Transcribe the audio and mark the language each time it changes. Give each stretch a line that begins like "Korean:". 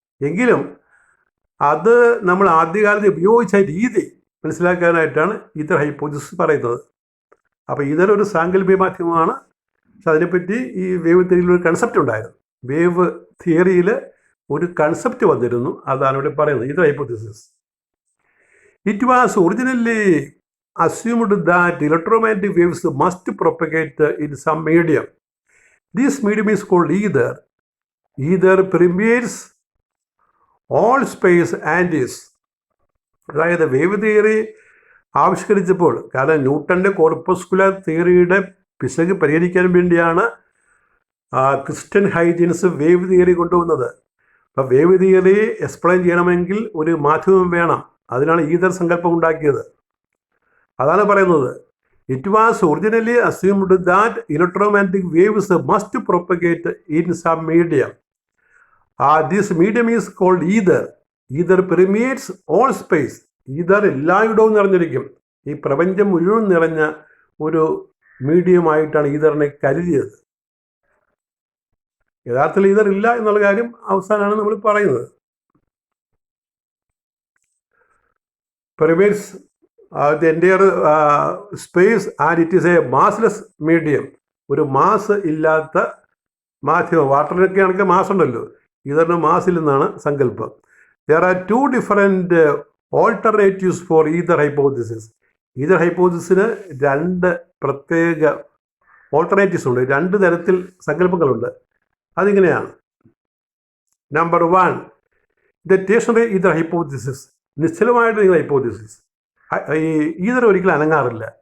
Malayalam: എങ്കിലും അത് നമ്മൾ ആദ്യകാലത്ത് ഉപയോഗിച്ച രീതി മനസ്സിലാക്കാനായിട്ടാണ് ഈതർ ഹൈപ്പോത്തിസിസ് പറയുന്നത്. അപ്പോൾ ഈതർ ഒരു സാങ്കല്പിക മാധ്യമമാണ്. പക്ഷെ അതിനെപ്പറ്റി ഈ വേവ് തിയറിയിൽ ഒരു കൺസെപ്റ്റ് ഉണ്ടായിരുന്നു. വേവ് തിയറിയിൽ ഒരു കൺസെപ്റ്റ് വന്നിരുന്നു, അതാണ് ഇവിടെ പറയുന്നത്, ether hypothesis.
English: It was originally assumed that electromagnetic waves must propagate in some medium. This medium is called ether. Ether permeates all space and is.
Malayalam: അതായത് വേവ് തിയറി ആവിഷ്കരിച്ചപ്പോൾ, കാരണം ന്യൂട്ടൻ്റെ കോർപ്പസ്കുലർ തിയറിയുടെ പിശക് പരിഹരിക്കാൻ വേണ്ടിയാണ് ക്രിസ്റ്റ്യൻ ഹൈജൻസ് വേവ് തിയറി കൊണ്ടുവന്നത്. അപ്പോൾ wave theory explain ചെയ്യണമെങ്കിൽ ഒരു മാധ്യമം വേണം, അതിനാണ് ഈതർ സങ്കല്പം ഉണ്ടാക്കിയത്. അതാണ് പറയുന്നത്.
English: It was originally assumed that electromagnetic waves must propagate in some medium. This medium is called ether. Ether permeates all space.
Malayalam: Ether എല്ലായിടവും നിറഞ്ഞിരിക്കും. ഈ പ്രപഞ്ചം മുഴുവൻ നിറഞ്ഞ ഒരു മീഡിയമായിട്ടാണ് ഈതറിനെ കരുതിയത്. യഥാർത്ഥത്തിൽ ഈതർ ഇല്ല എന്നുള്ള കാര്യം അവസാനമാണ് നമ്മൾ പറയുന്നത്.
English: Permeates the entire space and it is a massless medium.
Malayalam: ഒരു മാസ് ഇല്ലാത്ത മാധ്യമം. വാട്ടറിനൊക്കെ ആണെങ്കിൽ മാസ് ഉണ്ടല്ലോ, ഇതിന് മാസില്ലെന്നാണ് സങ്കല്പം.
English: There are two different alternatives for either hypothesis.
Malayalam: Ether ഹൈപ്പോസിസിന് രണ്ട് പ്രത്യേക ഓൾട്ടർനേറ്റീവ്സ് ഉണ്ട്, രണ്ട് തരത്തിൽ സങ്കല്പങ്ങളുണ്ട്. അതിങ്ങനെയാണ്. Number 1,
English: The stationary ether hypothesis.
Malayalam: നിശ്ചലമായിട്ട് hypothesis. Ether ഒരിക്കലും അനങ്ങാറില്ല.